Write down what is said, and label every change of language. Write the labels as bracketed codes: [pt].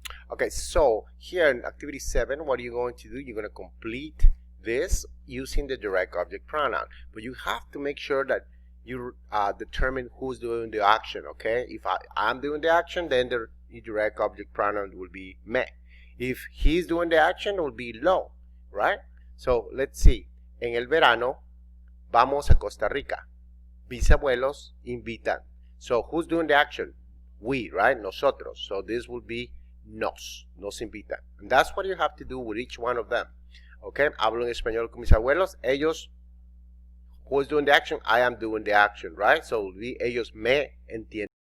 [en] Okay, so here in activity 7, what are you going to do? You're going to complete this using the direct object pronoun. But you have to make sure that you determine who's doing the action. Okay? If I'm doing the action, then the direct object pronoun will be me. If he's doing the action, it will be lo. Right? So let's see. [es] En el verano, vamos a Costa Rica. Mis abuelos invitan. [en] So who's doing the action? We, right? Nosotros. So this will be nos invitan. And that's what you have to do with each one of them. Okay? Hablo en español con mis abuelos. Ellos Who is doing the action? I am doing the action, right? So ellos me entienden.